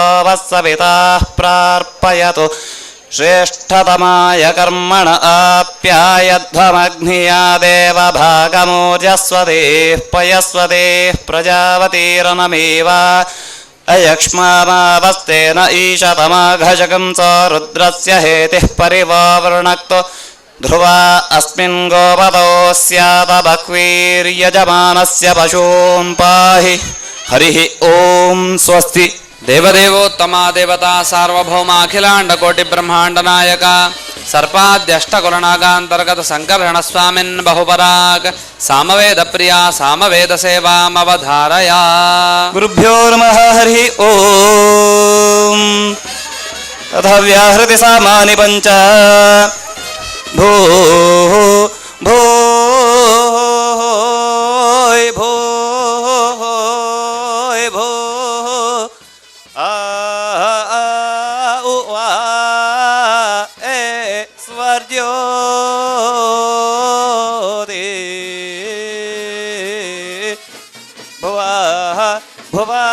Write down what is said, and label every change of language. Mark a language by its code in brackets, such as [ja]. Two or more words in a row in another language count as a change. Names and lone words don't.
[sa] वत्सविताः प्रार्पयतु श्रेष्ठतमाय कर्मण आप्यायध्वमग्निया देवभागमोजस्वदेः पयस्वदेः प्रजावतीरनमेव अयक्ष्मामावस्तेन ईशतमाघशकं स रुद्रस्य हेतिः परिवावृणक्तो ध्रुवा अस्मिन् गोपतो स्यादबह्वीर्यजमानस्य पशून् पाहि हरिः ॐ स्वस्ति। ದೇವದೇವೋತ್ತಮ ದೇವತಾ ಸಾರ್ವಭೌಮ ಅಖಿಲಾಂಡ ಕೋಟಿ ಬ್ರಹ್ಮಾಂಡ ನಾಯಕ ಸರ್ಪಾದ್ಯಷ್ಟಕುಲನಾಗಾಂತರ್ಗತ ಸಂಕರ್ಷಣ ಸ್ವಾಮಿನ್ ಬಹುಪರಾಗ್ ಸಾಮವೇದ ಪ್ರಿಯ ಸಾಮವೇದ ಸೇವಾಮವಧಾರಯ. ಗುರುಭ್ಯೋ ನಮಃ ಹರಿ ಓಂ. ಅಥ ವ್ಯಾಹೃತಿ ಸಾಮಾನಿ ಪಂಚ ಭೂ ಭೂಯ್ ಭೂಯ್ ಭೂ ಆ ಉ ಆ ಎ ಸ್ವರ್ಜ್ಯೋತಿ ಭುವ ಭುವ